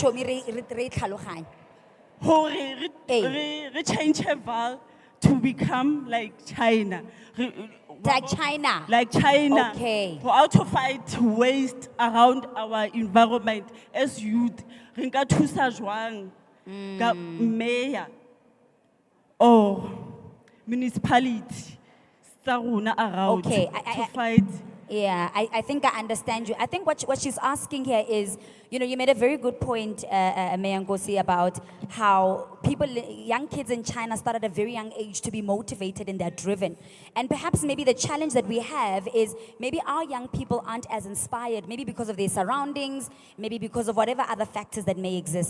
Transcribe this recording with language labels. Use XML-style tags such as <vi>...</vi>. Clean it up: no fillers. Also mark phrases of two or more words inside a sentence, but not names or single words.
<en>Re change Val to become like China. Like China? Like China. Okay. How to fight waste around our environment as youth.</en> <tn>Rinka thusa jwang ka</tn> <en>mayor or municipality</en> <tn>tsa rona around</tn> <en>Okay, to fight. Yeah, I think I understand you. I think what she's asking here is, you know, you made a very good point, Mayor Ngosi, about how young kids in China start at a very young age to be motivated and they're driven. And perhaps maybe the challenge that we have is maybe our young people aren't as inspired, maybe because of their surroundings, maybe because of whatever other factors that may exist.</en>